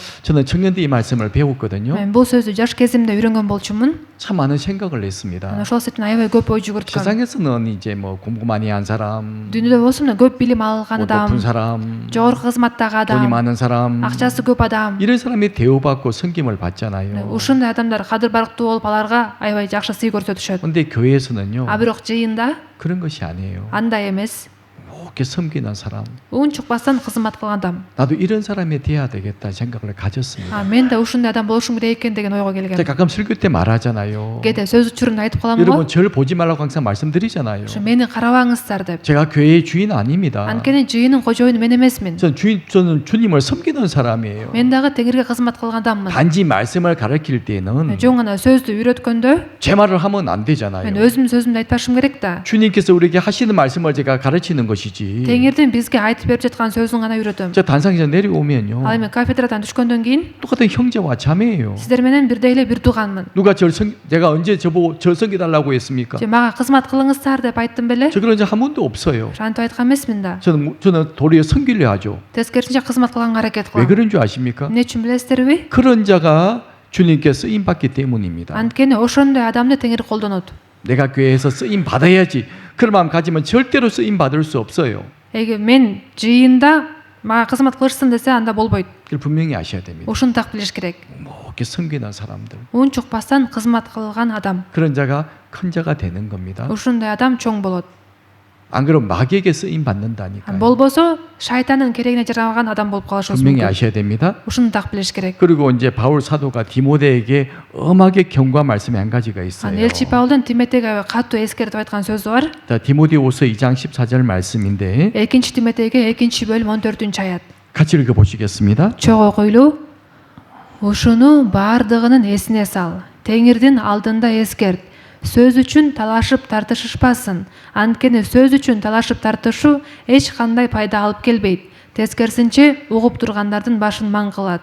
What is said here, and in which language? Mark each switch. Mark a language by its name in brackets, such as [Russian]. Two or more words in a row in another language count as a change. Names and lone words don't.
[Korean] 저는 청년 때 이 말씀을 배웠거든요. [Kyrgyz] Мен бул сөздү жаш кезимде үйрөнгөн болчумун. [Korean] 참 많은 생각을 했습니다. [Kyrgyz] Ошол себептен аябай көп ой жүгүрткөм. [Korean] 세상에서는 이제 뭐 공부 많이 한 사람, [Kyrgyz] Дүйнөдө болсо мына көп билим алган [Korean] 뭐 높은 [Kyrgyz] адам, [Korean] 사람, [Kyrgyz] жогорку кызматтагы [Korean] 돈이 [Kyrgyz] адам, [Korean] 많은 사람, [Kyrgyz] акчасы көп адам. [Korean] 이런 사람이 대우받고 섬김을 받잖아요. [Kyrgyz] Ушундай адамдар кадыр барктуу болуп аларга аябай жакшы сый көрсөтүшөт. [Korean] 근데 교회에서는요 [Kyrgyz] Бирок жыйында [Korean] 그런 것이 아니에요. [Kyrgyz] андай эмес. [Korean] 이렇게 섬기는 사람, [Kyrgyz] үн чукпастан кызмат кылган адам. [Korean] 나도 이런 사람이 돼야 되겠다 생각을 가졌습니다. [Kyrgyz] Мен да ушундай адам болушум керек экен деген ойго [Korean] 제가 [Kyrgyz] келгем. [Korean] 가끔 설교 때 말하잖아요. [Kyrgyz] кээде сөз учурунда айтып калам го. [Korean] 여러분 저를 보지 말라고 항상 말씀드리잖아요. [Kyrgyz] Мени карабаңыздар деп. [Korean] 제가 교회의 주인 아닙니다. [Kyrgyz] Анткени жыйынын кожоюну мен эмесмин. [Korean] 저는 주님을 섬기는 사람이에요. [Kyrgyz] Мен дагы теңирге кызмат кылган адаммын. [Korean] 단지 말씀을 가르칠 때는 [Kyrgyz] Жоң гана сөздү үйрөткөндө [Korean] 제 말을 하면 안 [Kyrgyz] мен [Korean] 되잖아요. [Kyrgyz] өзүмдүн сөзүмдү айтпашым керек да. [Korean] 주님께서 우리에게 하시는 말씀을 제가 가르치는 것이지. [Kyrgyz] Теңирдин бизге айтып берип жаткан сөзүн гана үйрөтөм. [Korean] 저 단상에서 내려오면요. [Kyrgyz] Ал эми кафедрадан түшкөндөн кийин [Korean] 똑같은 형제와 자매예요. [Kyrgyz] сиздер менен бирдей эле бир тууганмын. [Korean] 누가 제가 언제 저보고 절 섬기달라고 했습니까? [Kyrgyz] Мага кызмат кылыңыздар деп айттым беле? [Korean] 저 그런 적 한 번도 없어요. [Kyrgyz] Антип айткан эмесмин да. [Korean] 저는 도리어 섬기려 하죠. [Kyrgyz] Тескерисинче кызмат кылганга аракет [Korean] 왜 [Kyrgyz] кылам. [Korean] 그런 줄 아십니까? [Kyrgyz] Эмне үчүн билесиздерби? [Korean] 그런 자가 주님께 쓰임 받기 때문입니다. [Kyrgyz] Анткени ошондой адамды теңир колдонот. [Korean] 내가 교회에서 쓰임 받아야지. 그런 마음 가지면 절대로 쓰임 받을 수 없어요. [Kyrgyz] Мен жыйында мага кызмат кылышсын десе анда болбойт. [Korean] 이걸 분명히 아셔야 됩니다. [Kyrgyz] Ушуну так билиш керек. [Korean] 뭐 이렇게 섬기는 사람들 [Kyrgyz] Un чукпастан кызмат кылган адам. [Korean] 그런 자가 큰 자가 되는 겁니다. [Kyrgyz] Ушундай адам чоң болот. [Korean] 안 그러면 마귀에게 쓰임 받는다니까요. [Kyrgyz] Болбосо шайтандын керегине жарабаган адам болуп калышыбыз [Korean] 분명히 [Kyrgyz] мүмкүн. [Korean] 아셔야 됩니다. [Kyrgyz] Ушуну так билиш керек. [Korean] 그리고 이제 바울 사도가 디모데에게 엄하게 경고한 말씀이 한 가지가 있어요. [Kyrgyz] Элчи Паулдун Тимотейге катуу эскертип айткан сөзү бар. [Korean] 자, 디모데후서 2장 14절 말씀인데 [Kyrgyz] Экинчи Тимотейге 2-бөлүм 14-аят. [Korean] 같이 읽어 보시겠습니다. [Kyrgyz] Чогуу окуйлуу. Ушуну бардыгынын эсине сал. Теңирдин алдында эскерт. Сөз үчүн талашып тартышышпасын. Анткени сөз үчүн талашып тартышуу эч кандай пайда алып келбейт. Тескерисинче угуп тургандардын башын маң кылат.